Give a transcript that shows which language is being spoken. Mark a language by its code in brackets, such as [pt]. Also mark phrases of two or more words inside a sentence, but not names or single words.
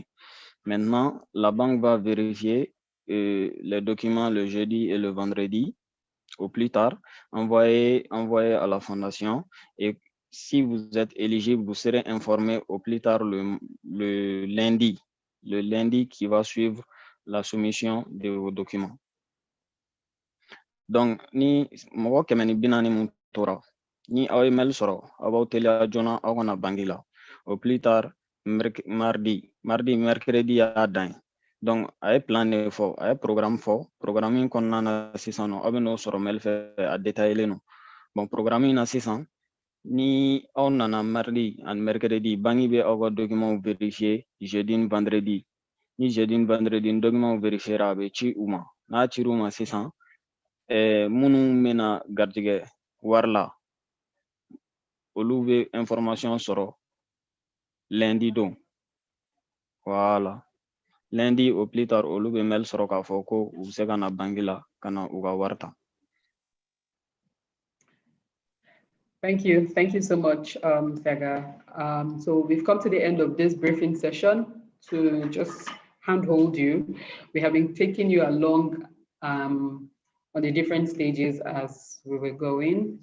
[fr] Maintenant, la banque va vérifier les documents le jeudi et le vendredi, au plus tard, envoyer à la fondation, et si vous êtes éligible, vous serez informé au plus tard le lundi qui va suivre la soumission de vos documents. Donc, [bm] ni mogo kemeni binani mun tora, ni aw ye mail sɔrɔ, aw b'aw teliya joona aw kana bangi la. [fr] Au plus tard, mardi, mercredi [bm] y'a dan ye. Donc, a ye plan de fɔ, a ye programme fɔ, programme in kɔnɔna na sisan nɔ, aw bɛ n'o sɔrɔ mail fɛ a détaillé non. Bon, programme in na sisan, ni aw nana mardi and mercredi, bangi bɛ aw ka [fr] document vérifier [bm] jeudi ni vendredi. Ni jeudi ni vendredi ni [fr] document vérifiera [bm] a bɛ ci u ma. N'a cir'u ma sisan, minnu bɛna garijɛgɛ wari la, olu be information sɔrɔ lundi don. [fr] Voilà. Lundi au plus tard, [bm] olu be mail sɔrɔ k'a fɔ ko u bɛ se ka na banque la ka na u ka wari ta. [en] Thank you. Thank you so much, Saga. So we've come to the end of this briefing session. To just handhold you, we have been taking you along on the different stages as we were going.